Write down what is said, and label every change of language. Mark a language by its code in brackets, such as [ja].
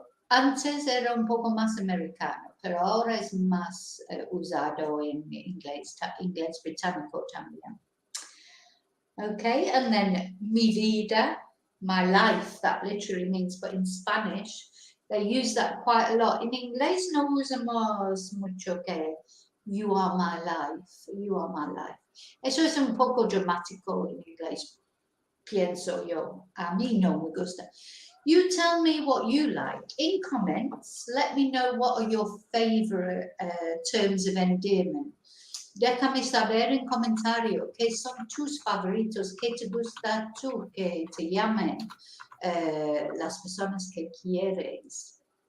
[es] Antes era un poco más americano, pero ahora es más usado en inglés británico también. [en] Okay, and then [es] mi vida, [en] my life, that literally means, but in Spanish, they use that quite a lot. In [es] inglés no usamos mucho que [en] you are my life, you are my life. [es] Eso es un poco dramático en inglés, pienso yo. A mí no me gusta. [en] You tell me what you like. In comments, let me know what are your favourite terms of endearment. [es] Déjame saber en comentario qué son tus favoritos, qué te gusta tú, que te llamen las personas que quieres.